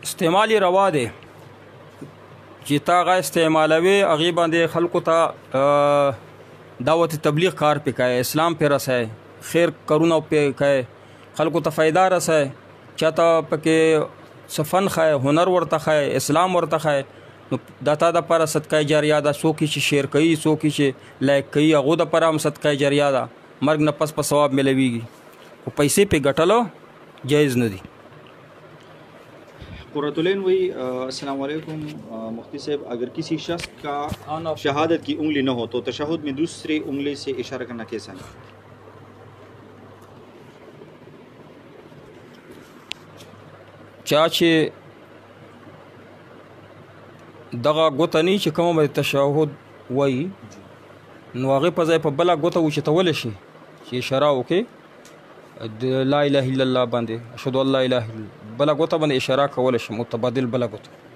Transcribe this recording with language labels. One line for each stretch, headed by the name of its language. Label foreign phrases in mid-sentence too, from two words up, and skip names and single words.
Pashto: استعمال یې روا دی چې تا هغه استعمالوي هغې باندې خلکو ته دعوت تبلیغ کار پې کوي، اسلام پې رسوي، خیر کارونه پې کوي، خلکو ته فایده رسوي، چاته پکې څه فن ښایي، هنر ورته ښایي، اسلام ورته ښایي، نو دا تا دپاره صدقه جاریه ده. څوک چې شیر کوي، څوک چې لایک کوي، هغو دپاره هم صدقه جاریه ده، مرګ نه پس په ثواب میلویږي، خو پیسې پې ګټلو جایز نه دي.
Urdu: قرۃالعین وی السلام علیکم مفتی صاحب، اگر کسی شخص کا شہادت کی انگلی نہ ہو تو تشہد میں دوسری انگلی سے اشارہ کرنا کیسا ہے؟
Pashto: چا چې دغه ګوته نه چې کومه به تشهد وایي نو هغې په ځای په بله ګوته اوچتولی شي چې اشاره وکړي د
Arabic: لا اله الا الله
Pashto: باندې،
Arabic: اشهد ان لا اله الا الله،
Pashto: بله ګوته باندې اشاره کولی شي، متبادل بله ګوته.